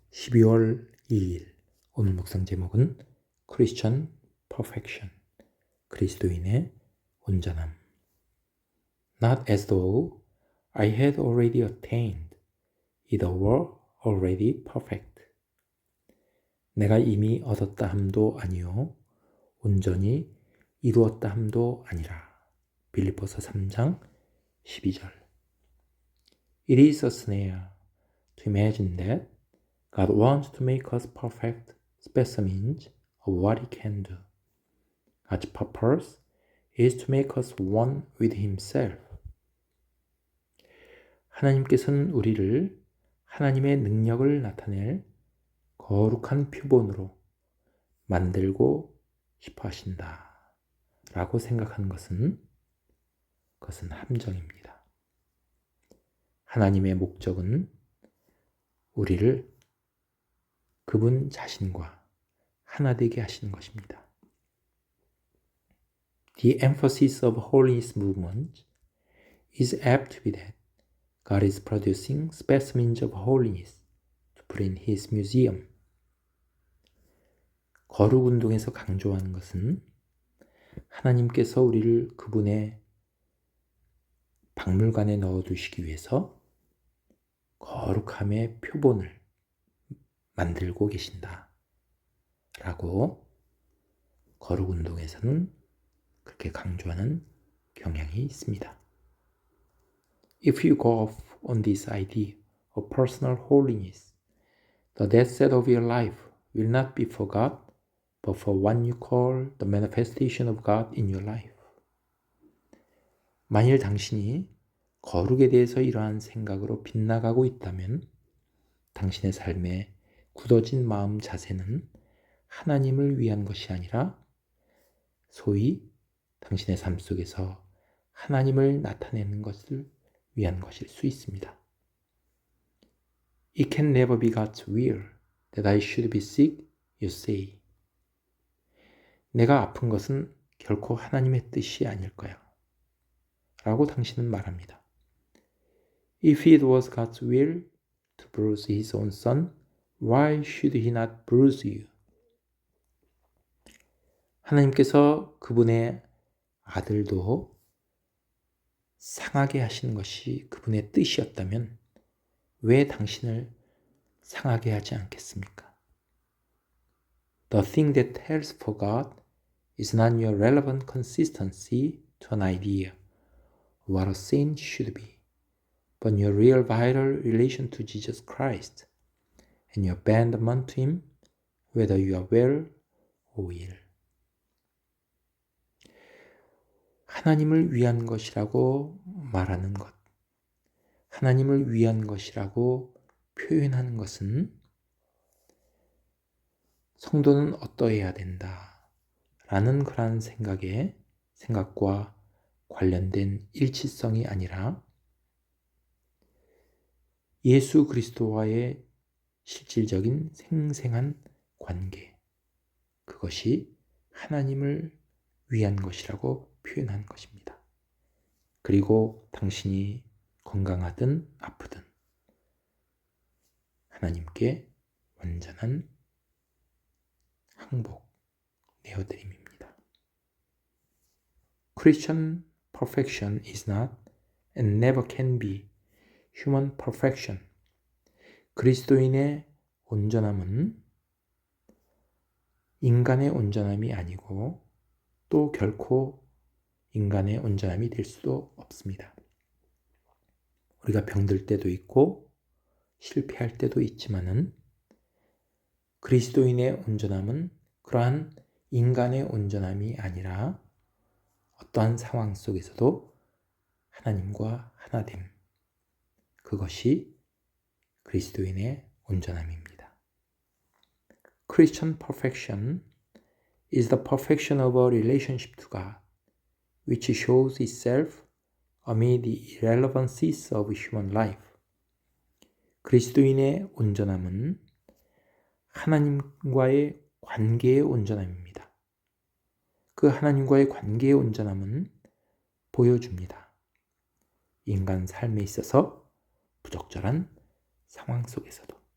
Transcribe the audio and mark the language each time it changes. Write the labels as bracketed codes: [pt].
[ko] 12월 2일 오늘 묵상 제목은 [en] Christian Perfection, [ko] 그리스도인의 온전함. [en] Not as though I had already attained, either were already perfect. [ko] 내가 이미 얻었다 함도 아니요 온전히 이루었다 함도 아니라. 빌립보서 3장 12절. [en] It is a snare to imagine that God wants to make us perfect specimens of what He can do. God's purpose is to make us one with Himself. [ko] 하나님께서는 우리를 하나님의 능력을 나타낼 거룩한 표본으로 만들고 싶어 하신다 라고 생각하는 그것은 함정입니다. 하나님의 목적은 우리를 그분 자신과 하나 되게 하시는 것입니다. [en] The emphasis of holiness movement is apt to be that God is producing specimens of holiness to put in His museum. [ko] 거룩 운동에서 강조하는 것은 하나님께서 우리를 그분의 박물관에 넣어두시기 위해서 거룩함의 표본을 만들고 계신다 라고 거룩 운동에서는 그렇게 강조하는 경향이 있습니다. [en] If you go off on this idea of personal holiness, the dead set of your life will not be for God, but for what you call the manifestation of God in your life. [ko] 만일 당신이 거룩에 대해서 이러한 생각으로 빗나가고 있다면 당신의 삶에 굳어진 마음 자세는 하나님을 위한 것이 아니라 소위 당신의 삶 속에서 하나님을 나타내는 것을 위한 것일 수 있습니다. [en] It can never be God's will that I should be sick, you say. [ko] 내가 아픈 것은 결코 하나님의 뜻이 아닐 거야 라고 당신은 말합니다. [en] If it was God's will to bruise His own son, why should He not bruise you? [ko] 하나님께서 그분의 아들도 상하게 하시는 것이 그분의 뜻이었다면 왜 당신을 상하게 하지 않겠습니까? [en] The thing that tells for God is not your relevant consistency to an idea of what a saint should be, but your real vital relation to Jesus Christ and your abandonment to Him, whether you are well or ill. [ko] 하나님을 위한 것이라고 말하는 것, 하나님을 위한 것이라고 표현하는 것은 성도는 어떠해야 된다 라는 그런 생각과 관련된 일치성이 아니라 예수 그리스도와의 실질적인 생생한 관계, 그것이 하나님을 위한 것이라고 표현한 것입니다. 그리고 당신이 건강하든 아프든 하나님께 완전한 항복 내어드림입니다. [en] Christian perfection is not and never can be human perfection. [ko] 그리스도인의 온전함은 인간의 온전함이 아니고 또 결코 인간의 온전함이 될 수도 없습니다. 우리가 병들 때도 있고 실패할 때도 있지만은 그리스도인의 온전함은 그러한 인간의 온전함이 아니라 어떠한 상황 속에서도 하나님과 하나됨, 그것이 그리스도인의 온전함입니다. [en] Christian perfection is the perfection of a relationship to God, which shows itself amid the irrelevancies of human life. [ko] 그리스도인의 온전함은 하나님과의 관계의 온전함입니다. 그 하나님과의 관계의 온전함은 보여줍니다. 인간 삶에 있어서 부적절한 상황 속에서도